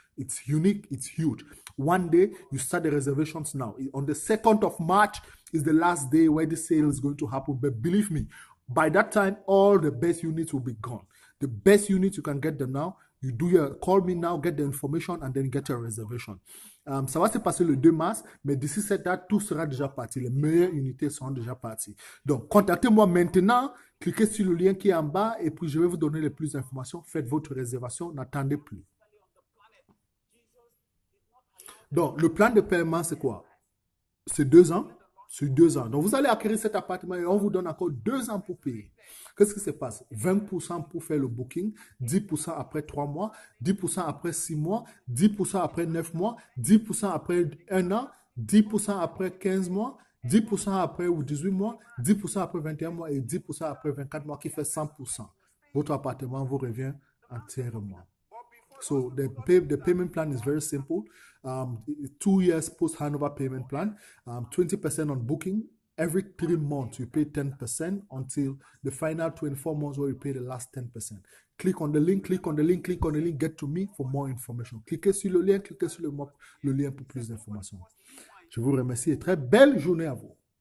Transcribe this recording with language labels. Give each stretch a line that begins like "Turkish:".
English: It's unique, it's huge. One day, you start the reservations now. On the 2nd of March is the last day where the sale is going to happen. But believe me, by that time, all the best units will be gone. The best units, you can get them now. You do your call me now, get the information, and then get your reservation.
French: Ça va se passer le 2 mars, mais d'ici cette date, tout sera déjà parti. Les meilleures unités seront déjà parties. Donc, contactez-moi maintenant, cliquez sur le lien qui est en bas, et puis je vais vous donner les plus d'informations. Faites votre réservation, n'attendez plus. Donc, le plan de paiement, c'est quoi? C'est 2 ans. Sur 2 ans. Donc, vous allez acquérir cet appartement et on vous donne encore 2 ans pour payer. Qu'est-ce qui se passe? 20% pour faire le booking, 10% après 3 mois, 10% après 6 mois, 10% après 9 mois, 10% après 1 an, 10% après 15 mois, 10% après 18 mois, 10% après 21 mois et 10% après 24 mois qui fait 100%. Votre appartement vous revient entièrement.
English: So the payment plan is very simple. 2 years post handover payment plan, 20% on booking. Every 3 months, you pay 10% until the final 24 months where you pay the last 10%. Click on the link, click on the link, click on the link, get to me for more information.
French: Cliquez sur le lien, cliquez sur le lien pour plus d'informations. Je vous remercie et très belle journée à vous.